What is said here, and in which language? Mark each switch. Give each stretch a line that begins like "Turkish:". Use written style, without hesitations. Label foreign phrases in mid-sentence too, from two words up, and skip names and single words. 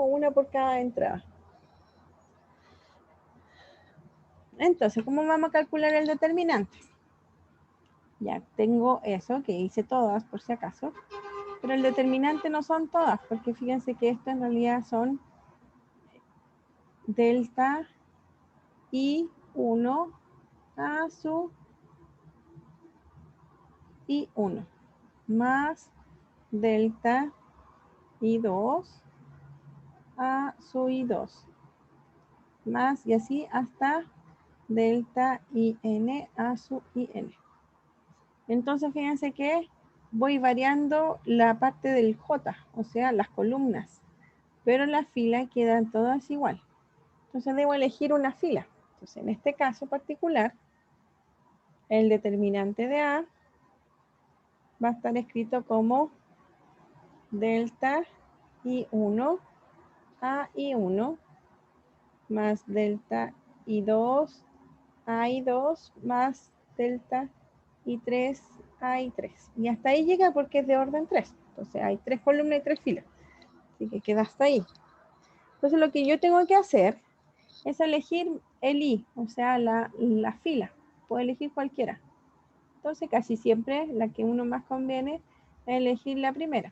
Spanish: Una por cada entrada. Entonces, ¿cómo vamos a calcular el determinante? Ya tengo eso, que hice todas por si acaso, pero el determinante no son todas, porque fíjense que esto en realidad son delta I1 A sub I1 más delta I2 A sub I2 más y así hasta delta IN A sub IN. Entonces fíjense que voy variando la parte del J, o sea, las columnas, pero las filas quedan todas igual. Entonces debo elegir una fila. Entonces en este caso particular, el determinante de A va a estar escrito como delta I1 a I1 más delta I2 a I2 más delta I3 a I3. Y hasta ahí llega porque es de orden 3. Entonces hay 3 columnas y 3 filas. Así que queda hasta ahí. Entonces lo que yo tengo que hacer es elegir el I, o sea, la fila. Puedo elegir cualquiera. Entonces casi siempre la que uno más conviene es elegir la primera.